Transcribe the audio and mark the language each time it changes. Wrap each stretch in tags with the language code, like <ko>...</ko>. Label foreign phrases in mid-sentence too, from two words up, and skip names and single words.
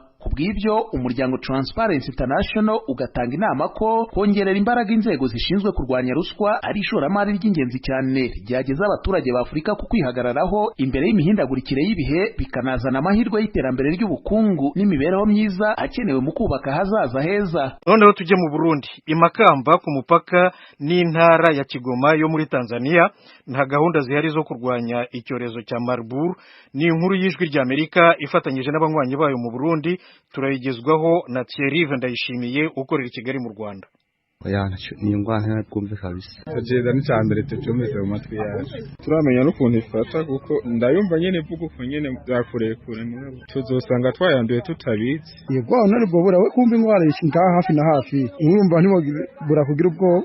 <rw>Kubw'ibyo umuryango Transparency International ugatanga inama ko kongerera imbaraga inzego zishinzwe kurwanya ruswa ari ishoramari ry'ingenzi cyane ryageza abaturage ba Afurika ku kwihagararaho imbere y'imihindagurikire y'ibihe, bikanazana amahirwe y'iterambere ry'ubukungu n'imibereho myiza akenewe mu kubaka hazaza heza. Noneho tujye mu Burundi. Imakamba ku mupaka n'intara ya Kigoma yo muri Tanzania nta gahunda zihari zo kurwanya icyorezo cya Marburg. Ni inkuru y'Ijwi ry'Amerika ifatanyije n'abanywanyi bayo mu Burundi. Turayigezwaho na Thierry Ndayishimiye ukorera i Kigali mu Rwanda.</rw> <rn>ni ingwara twumve kabisa tugenda n'icambere tucumeze mu matwi yacu turamenya n'ukuntu ifata kuko ndayumva nyene vuga uko nyene byakurekure tuzosanga twayanduye tutabizi yego naribwo bura we kumva ingwara ngaha hafi na hafi urumva ntibura kugira ubwoba.</rn>